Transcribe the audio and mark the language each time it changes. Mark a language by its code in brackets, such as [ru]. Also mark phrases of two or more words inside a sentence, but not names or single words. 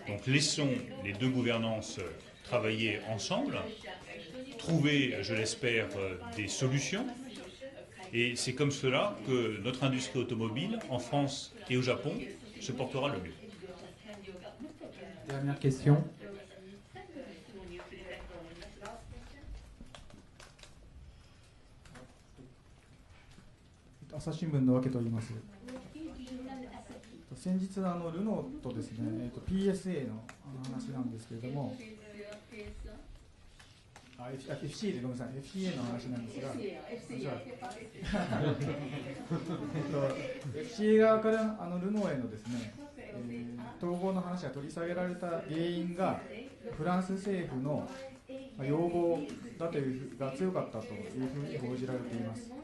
[fr] Donc laissons les deux gouvernances travailler ensemble, trouver, je l'espère, des solutions. Et c'est comme cela que notre industrie automobile, en France et au Japon, se portera le mieux. Dernière question. [ja] 朝日新聞のわけと言います。先日ルノーとですね、PSA の話なんですけれども、FCA でごめんなさい、FCA の話なんですが、FCA 側からルノーへのですね、統合の話が取り下げられた原因がフランス政府の要望だというが強かったというふうに報じられています。